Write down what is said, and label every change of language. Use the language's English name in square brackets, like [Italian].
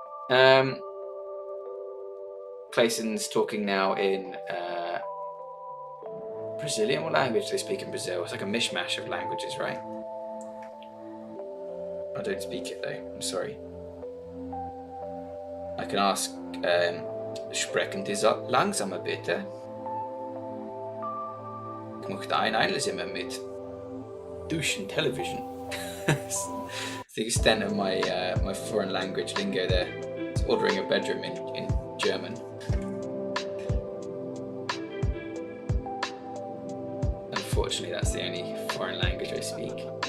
[English] Clayson's talking now in Brazilian. What language do they speak in Brazil? It's like a mishmash of languages, right? I don't speak it though, I'm sorry. I can ask, [German] sprechen Sie langsamer bitte? Ich möchte ein Einzelzimmer mit Duschen television. [English] It's the extent of my my foreign language lingo there. It's ordering a bedroom in German. Unfortunately, that's the only foreign language I speak.